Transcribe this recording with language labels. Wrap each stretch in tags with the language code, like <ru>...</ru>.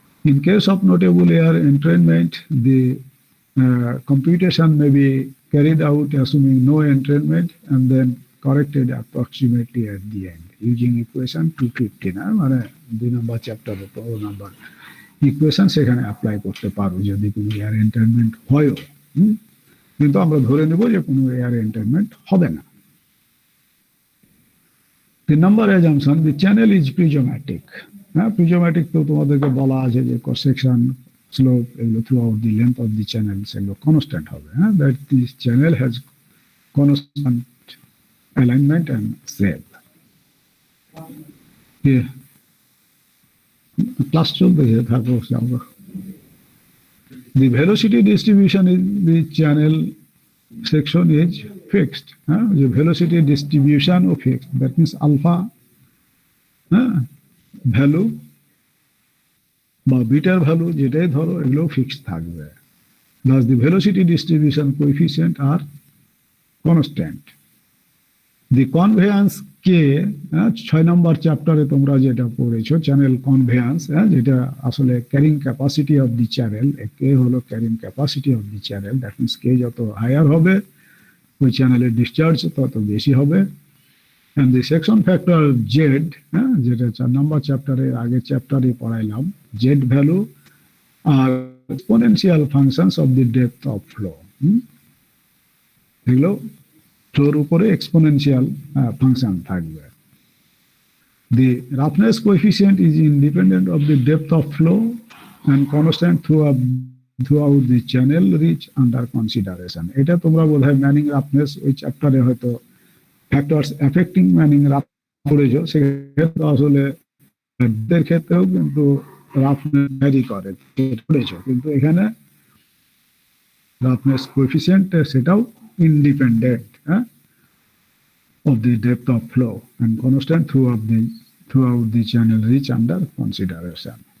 <en>in case of notable air entrainment, the computation may be carried out assuming no entrainment and then corrected approximately at the end using equation 250,</en> <bn>মানে 2 নম্বর চ্যাপ্টারে 2 নম্বর equation সেখানে apply করতে পারো যদি কোনো air এন্ট্রেনমেন্ট হয়, কিন্তু আমরা ধরে নেব যে কোনো এয়ার এন্ট্রেনমেন্ট হবে না।</bn> <en>The number assumption, the channel is prismatic. Prismatic</en> <bn>তো তোমাদেরকে বলা আছে যে</bn> <en>cross section, slope এগুলো throughout the length of the channel</en> <bn>সেগুলো কনস্ট্যান্ট হবে,</bn> <en>that this channel has constant alignment and shape.</en> <bn>Class চলতে থাকো।</bn> <en>The velocity distribution in the channel section is fixed. The velocity distribution of fixed. That means</en> <bn>alpha value বা bitter value যেটাই ধরো এগুলো fixed থাকবে।</bn> <en>Thus the velocity distribution coefficient are constant. The conveyance</en> <bn>k 6 নম্বর চ্যাপ্টারে তোমরা যেটা পড়েছো channel কনভেয়ান্স, যেটা আসলে carrying capacity of the channel, কে হলো carrying capacity of the channel. That means কে যত হায়ার হবে ওই চ্যানেলের ডিসচার্জ তত বেশি হবে।</bn> <en>and the section factor z,</en> <bn>যেটা 4 নম্বর চ্যাপ্টারের আগের চ্যাপ্টারে পড়াইলাম,</bn> <en>z value আর exponential functions of the depth of flow.</en> <bn>এগুলো ফ্লোর উপরে এক্সপোনেনশিয়াল ফাংশন থাকবে।</bn> <en>The roughness coefficient is independent of the depth of flow and constant throughout the channel reach under consideration.</en> <bn>এটা তোমরা বোধহয় ম্যানিং roughness ওই চ্যাপ্টারে হয়তো factors affecting ম্যানিং rough পড়েছো। সেক্ষেত্রে আসলে এর ক্ষেত্রেও কিন্তু রাফনেস ভ্যারি করে পড়েছো, কিন্তু এখানে রাফনেস কোএফিসিয়েন্ট সেটাও independent</bn> <en>of the depth of flow and constant throughout the channel reach under consideration.</en>